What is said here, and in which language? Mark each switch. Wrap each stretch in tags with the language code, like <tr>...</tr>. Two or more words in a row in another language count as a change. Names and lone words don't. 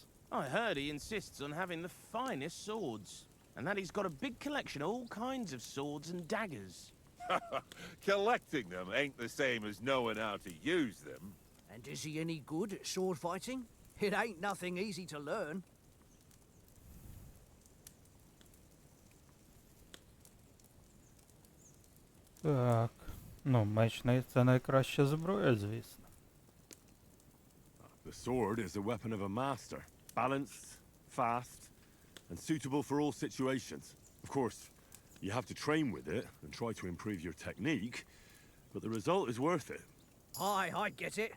<en>I heard he insists on having the finest swords, and that he's got a big collection of all kinds of swords and daggers. Collecting them ain't the same as knowing how to use them. And is he any good at sword fighting? It ain't nothing easy to learn.</en> <uk>Так. Ну, меч це найкраща зброя, звісно.</uk> <en>The sword is the weapon of a master. Balanced, fast, and suitable for all situations. Of course, you have to train with it and try to improve your technique, but the result is worth it. Aye, I get it.</en>